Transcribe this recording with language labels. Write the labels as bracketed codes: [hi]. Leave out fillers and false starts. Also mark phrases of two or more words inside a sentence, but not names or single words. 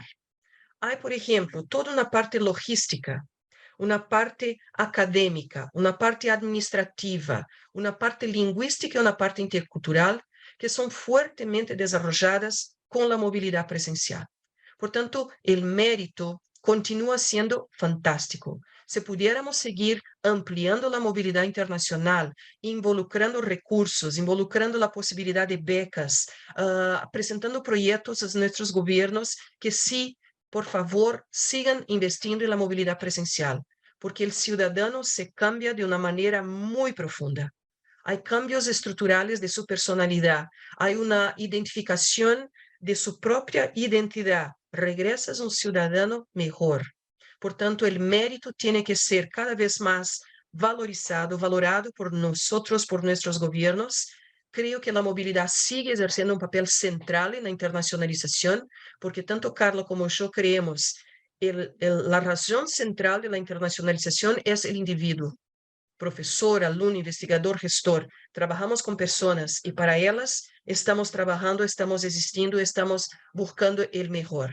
[pt] Há, por exemplo, toda uma parte logística, uma parte acadêmica, uma parte administrativa, uma parte linguística e uma parte intercultural que são fortemente desenvolvidas com a mobilidade presencial. Portanto, o mérito continua sendo fantástico. Se pudiéramos seguir ampliando a mobilidade internacional, involucrando recursos, involucrando a possibilidade de becas, apresentando projetos aos nossos governos que sim, [es] por favor, sigan investindo en la movilidad presencial, porque el ciudadano se cambia de una manera muy profunda. Hay cambios estructurales de su personalidad, hay una identificación de su propia identidad. Regresas un ciudadano mejor. Por tanto, el mérito tiene que ser cada vez más valorado por nosotros, por nuestros gobiernos. [pt] Creo que a mobilidade sigue exercendo um papel central na internacionalização, porque tanto Carla como eu creemos a razão central da internacionalização é o indivíduo. Professor, aluno, investigador, gestor. Trabalhamos com pessoas e para elas estamos trabalhando, estamos existindo, estamos buscando o melhor.